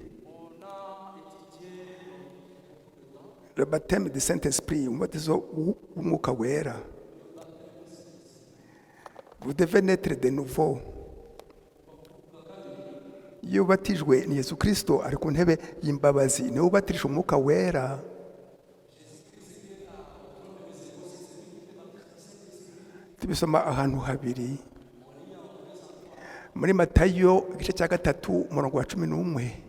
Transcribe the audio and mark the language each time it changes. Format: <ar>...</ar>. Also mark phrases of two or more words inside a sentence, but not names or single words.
<fr>Le baptême du Saint-Esprit,</fr> <rw>umubatizo w'umwuka wera.</rw> <fr>Vous devez naître de nouveau.</fr> <rw>Iyo ubatijwe ni Yesu Kristo ari ku ntebe y'imbabazi, niwe ubatirije umwuka wera. Tubisoma ahantu habiri. Muri Matayo igice cya 3 umurongo wa 11.</rw>